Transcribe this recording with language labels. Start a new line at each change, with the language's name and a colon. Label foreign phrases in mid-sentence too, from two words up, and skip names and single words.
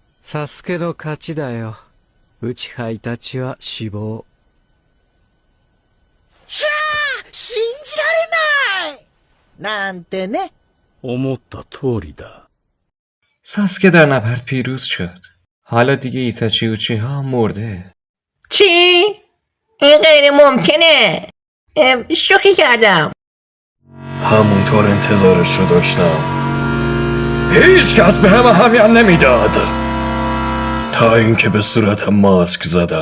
Japanese: サスケの勝ちだよ。ウチハイたちは死亡。ひゃー、信じられないなんてね。思った通りだ.
Persian: ساسکه در نبرد پیروز شد. حالا دیگه ایتاچی اوچیها هم مرده. چی؟ این غیر ممکنه. شوخی کردم. همونطور انتظارش رو داشتم. هیچ کس به هم اهمیت نمیداد تا اینکه به صورتم ماسک زدم.